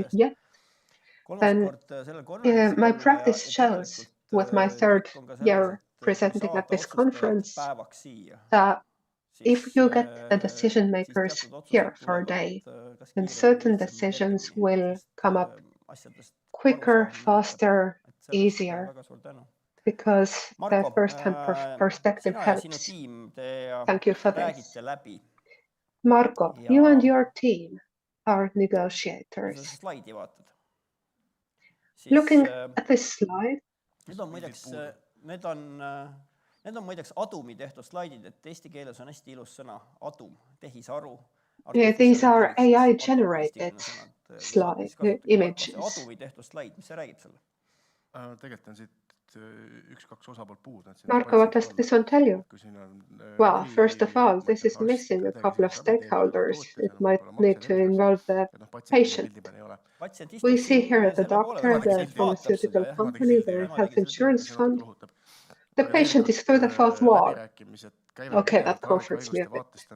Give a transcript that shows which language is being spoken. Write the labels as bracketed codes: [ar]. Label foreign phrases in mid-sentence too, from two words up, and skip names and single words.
[en] yet, then my practice shows with my 3rd year presenting at this conference that if you get the decision makers here for a day, then certain decisions will come up quicker, faster, easier, because the first-hand perspective helps. Thank you for this. Marko, you and your team are negotiators. Looking at this slide, [et] Need on muideks Adumi tehtud slaidid, et eesti keeles on hästi ilus sõna Adum, tehisaru. [en] These are AI-generated images. [et] Adumi tehtud slaid, mis see räägib sulle? Tegelikult on siit 1-2 osapoolt puudu. [en] Marko, what does this one tell you? Well, first of all, this is missing a couple of stakeholders. It might need to involve the patient. We see here the doctor, the pharmaceutical company, the health insurance fund. The patient is through the fourth wall. Okay, that comforts me a bit.